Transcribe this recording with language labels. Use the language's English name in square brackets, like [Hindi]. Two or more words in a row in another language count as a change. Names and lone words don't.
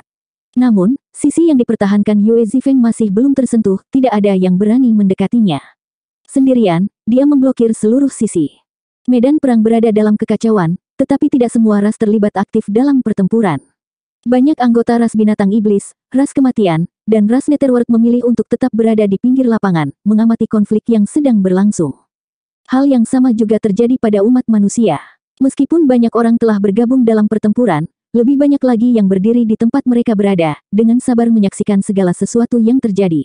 [Indonesian] Namun, sisi yang dipertahankan Yue Zifeng masih belum tersentuh, tidak ada yang berani mendekatinya. Sendirian, dia memblokir seluruh sisi. Medan perang berada dalam kekacauan, tetapi tidak semua ras terlibat aktif dalam pertempuran. Banyak anggota ras binatang iblis, ras kematian, dan ras Netherworld memilih untuk tetap berada di pinggir lapangan, mengamati konflik yang sedang berlangsung. Hal yang sama juga terjadi pada umat manusia. Meskipun banyak orang telah bergabung dalam pertempuran, lebih banyak lagi yang berdiri di tempat mereka berada, dengan sabar menyaksikan segala sesuatu yang terjadi.